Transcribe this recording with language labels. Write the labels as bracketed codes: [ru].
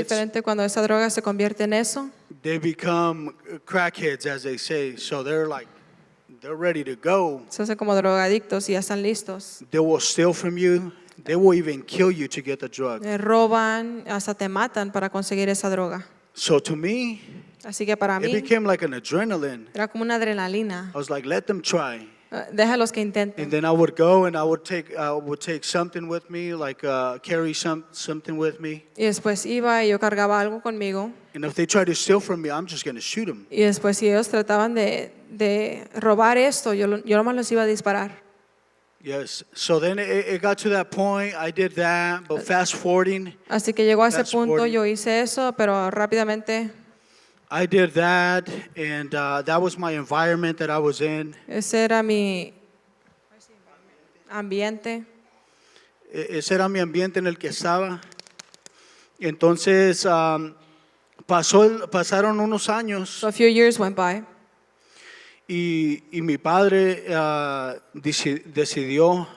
[es] diferente cuando esa droga se convierte en eso. [en] They become crackheads, as they say. So they're ready to go. [es] Se hacen como drogadictos y ya están listos. [en] They will steal from you. They will even kill you to get the drug. [es] Roban, hasta te matan para conseguir esa droga. [en] So to me, [es] Así que para [en] it [es] mí [en] became like an adrenaline. [es] era como una adrenalina. [en] I was like, let them try. [es] Déjalos que intenten. [en] And then I would go and I would take something with me, like carry something with me. [es] Y después iba y yo cargaba algo conmigo. [en] And if they try to steal from me, I'm just going to shoot them. [es] Y después si ellos trataban de robar esto, yo nomás los iba a disparar. [en] Yes. So then it got to that point. I did that, but fast forwarding, [es] Así que llegó a ese [en] Fast [es] punto, [en] forwarding. [es] yo hice eso, pero rápidamente [en] I did that, and that was my environment that I was in. [es] ese era mi ambiente. Ese era mi ambiente en el que estaba. Entonces, pasaron unos años [en] So a few years went by, [es] y mi padre decidió